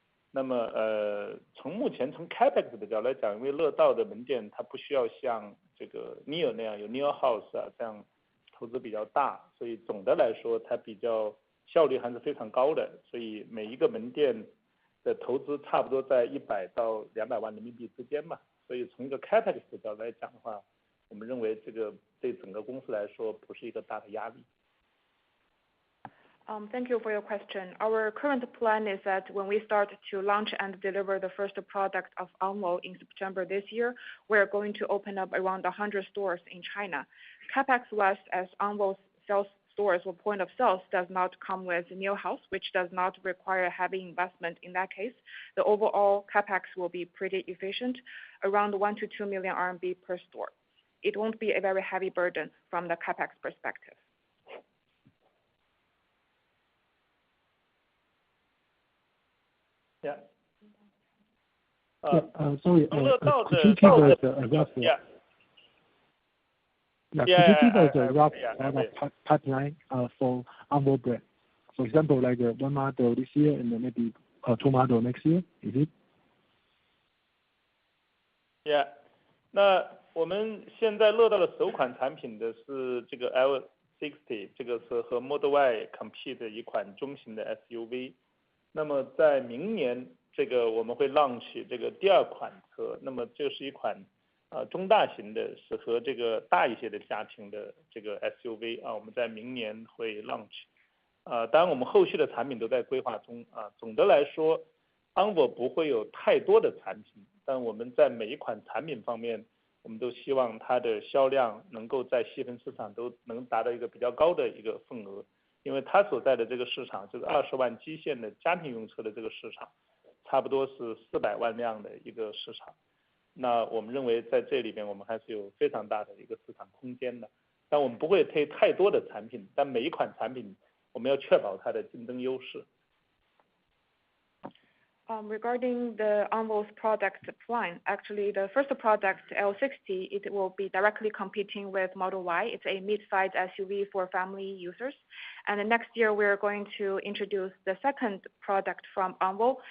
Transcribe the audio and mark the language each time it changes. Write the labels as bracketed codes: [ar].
[zh] 那么从目前从 CapEx 的角度来讲，因为乐道的门店它不需要像这个 NIO 那样有 NIO House 啊这样投资比较大，所以总的来说它比较效率还是非常高的，所以每一个门店的投资差不多在100到200万人民币之间嘛，所以从一个 CapEx 的角度来讲的话，我们认为这个对整个公司来说不是一个大的压力。 [en] Thank you for your question. Our current plan is that when we start to launch and deliver the first product of Anmo in September this year, we're going to open up around 100 stores in China. CapEx-wise, as Anmo's sales stores or point of sales does not come with NIO House, which does not require heavy investment in that case, the overall CapEx will be pretty efficient, around 1 to 2 million RMB per store. It won't be a very heavy burden from the CapEx perspective. Yeah. Sorry, could you give us a rough? Could you give us a rough pipeline for Onvo brand? For example, like one model this year and then maybe two model next year, is it? [zh] Yeah， 那我们现在乐道的首款产品的是这个 L60， 这个是和 Model Y compete 的一款中型的 SUV。那么在明年，这个我们会 launch 这个第二款车，那么这是一款中大型的，适合这个大一些的家庭的这个 SUV 啊，我们在明年会 launch。当然我们后续的产品都在规划中啊。总的来说 ，Onvo 不会有太多的产品，但我们在每一款产品方面，我们都希望它的销量能够在细分市场都能达到一个比较高的一个份额，因为它所在的这个市场就是20万基线的家庭用车的这个市场，差不多是400万辆的一个市场。那我们认为在这里边我们还是有非常大的一个市场空间的，但我们不会推太多的产品，但每一款产品我们要确保它的竞争优势。 [en] Regarding the Onvo's product line, actually the first product, L60, it will be directly competing with Model Y. It's a mid-size SUV for family users. And next year we're going to introduce the second product from Onvo.